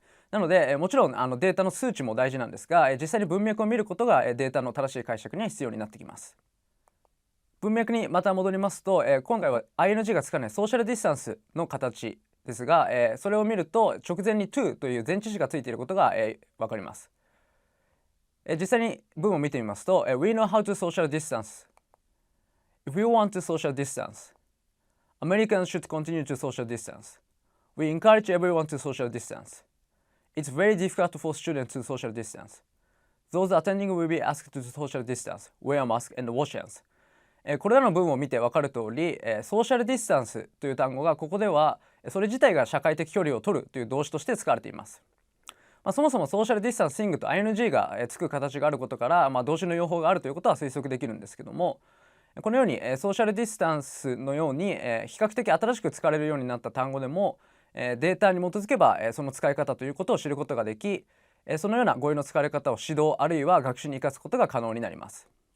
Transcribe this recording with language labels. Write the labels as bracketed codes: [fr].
[ja] なのでもちろんデータの数値も大事なんですが実際に文脈を見ることがデータの正しい解釈には必要になってきます。文脈にまた戻りますと今回は ing がつかないソーシャルディスタンスの形ですがそれを見ると直前に to という前置詞がついていることが分かります。実際に文を見てみますと [en] We know how to social distance. If we want to social distance, Americans should continue to social distance. We encourage everyone to social distance. It's very difficult for students to social distance. Those attending will be asked to social distance, wear mask and wash hands. [ja] これらの文を見て分かる通りソーシャルディスタンスという単語がここではそれ自体が社会的距離を取るという動詞として使われています。そもそもソーシャルディスタンシングと ing がつく形があることから、動詞の用法があるということは推測できるんですけどもこのようにソーシャルディスタンスのように比較的新しく使われるようになった単語でもデータに基づけばその使い方ということを知ることができそのような語彙の使われ方を指導あるいは学習に生かすことが可能になります。